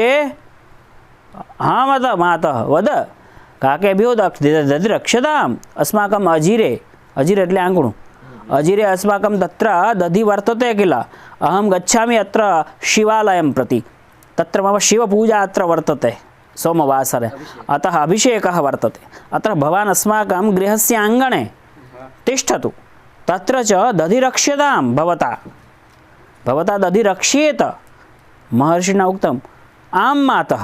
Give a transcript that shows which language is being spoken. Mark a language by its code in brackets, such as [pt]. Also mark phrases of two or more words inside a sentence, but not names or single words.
[sa] हा माता वद काके बे दधी रक्षताम अस्माकम अजीरे अजीरे [gu] એટલે આંગણું [sa] अजीरे अस्माकम तत्र दधी वर्तते किल अहम गच्छामि अत्र शिवालयम प्रति तत्र मम शिवपूजा अत्र वर्तते सोमवासरे अतः अभिषेकः वर्तते अत्र भवान् अस्माकं गृहस्य आङ्गणे तिष्ठतु तत्र च दधिरक्ष्यतां भवता दधिरक्ष्येत महर्षिणा उक्तम् आं मातः